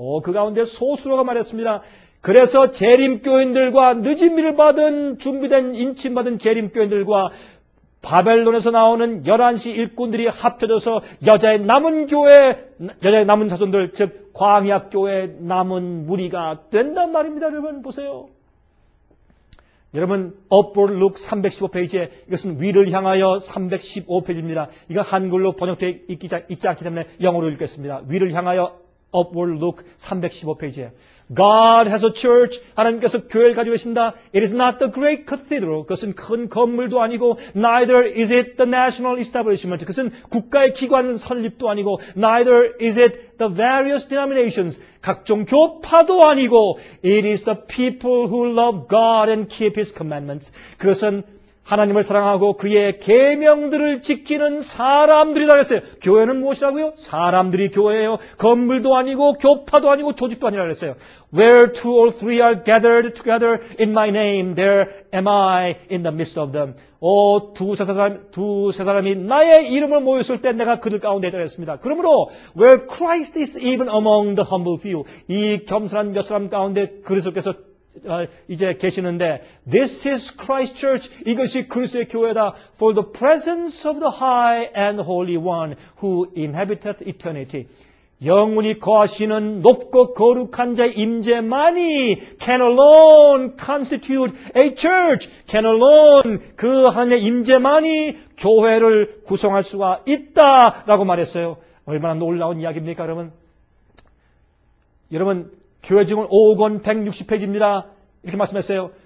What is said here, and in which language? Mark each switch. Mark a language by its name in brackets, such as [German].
[Korean] 그 가운데 소수로가 말했습니다. 그래서 재림교인들과 늦은 비를 받은 준비된 인침받은 재림교인들과 바벨론에서 나오는 11시 일꾼들이 합쳐져서 여자의 남은 자손들, 즉 광야교회 남은 무리가 된단 말입니다. 여러분 보세요. 여러분 Upward Look 315페이지에 이것은 위를 향하여 315페이지입니다. 이거 한글로 번역되어 있지 않기 때문에 영어로 읽겠습니다. 위를 향하여 Upward Look 315페이지에 [English] God has a church. [Korean] 하나님께서 교회를 가지고 계신다. [English] It is not the great cathedral. [Korean] 그것은 큰 건물도 아니고 [English] Neither is it the national establishment. [Korean] 그것은 국가의 기관 설립도 아니고 [English] Neither is it the various denominations. [Korean] 각종 교파도 아니고 [English] It is the people who love God and keep His commandments. [Korean] 그것은 하나님을 사랑하고 그의 계명들을 지키는 사람들이다 그랬어요. 교회는 무엇이라고요? 사람들이 교회예요. 건물도 아니고 교파도 아니고 조직도 아니라 그랬어요. [English] Where two or three are gathered together in my name, there am I in the midst of them. [Korean] 두세 사람이 나의 이름을 모였을 때 내가 그들 가운데 있다 그랬습니다. 그러므로 [English] where Christ is even among the humble few. [Korean] 이 겸손한 몇 사람 가운데 그리스도께서 이제 계시는데 [English] This is Christ Church. [Korean] 이것이 그리스도의 교회다. [English] For the presence of the high and holy one who inhabiteth eternity. [Korean] 영원히 거하시는 높고 거룩한 자의 임재만이 [English] can alone constitute a church. can alone [Korean] 그 하나님의 임재만이 교회를 구성할 수가 있다라고 말했어요. 얼마나 놀라운 이야기입니까 여러분? 여러분 교회 증언 5권 160페이지입니다. 이렇게 말씀했어요.